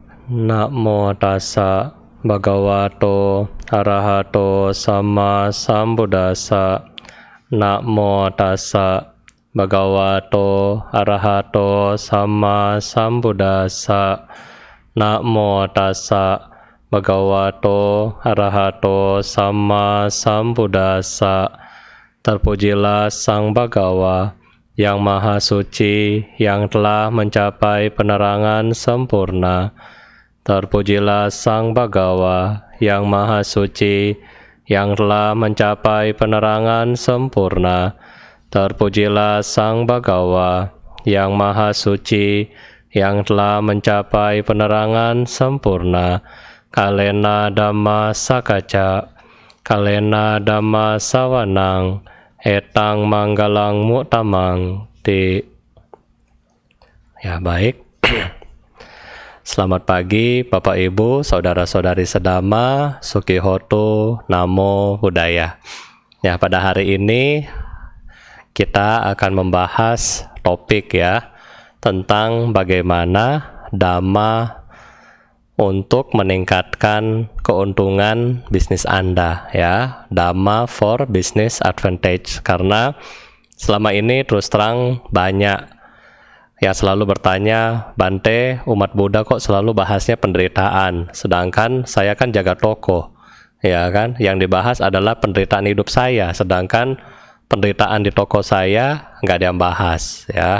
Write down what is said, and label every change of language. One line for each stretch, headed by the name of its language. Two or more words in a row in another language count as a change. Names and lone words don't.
Pali: Namo tassa bhagavato arahato sama sambuddhassa. Namo tassa bhagavato arahato sama sambuddhassa. Namo tassa bhagavato arahato sama sambuddhassa.
Indonesian: Terpujilah Sang Bhagawa yang Maha Suci, yang telah mencapai penerangan sempurna. Terpujilah Sang Bhagawa yang Maha Suci, yang telah mencapai penerangan sempurna. Terpujilah Sang Bhagawa yang Maha Suci, yang telah mencapai penerangan sempurna.
Pali: Kalena Dhamma Sakaca, kalena Dhamma Sawanang, etang manggalang mu'tamang ti.
Indonesian: Ya, baik. Selamat pagi Bapak Ibu, saudara-saudari sedama, Sukihoto,
Pali: Namo Buddhaya.
Indonesian: Ya, pada hari ini kita akan membahas topik ya tentang bagaimana Dhamma untuk meningkatkan keuntungan bisnis Anda ya,
English: Dhamma for business advantage.
Indonesian: Karena selama ini terus terang banyak ya selalu bertanya, Bante, umat Buddha kok selalu bahasnya penderitaan, sedangkan saya kan jaga toko, ya kan? Yang dibahas adalah penderitaan hidup saya, sedangkan penderitaan di toko saya nggak ada yang bahas, ya.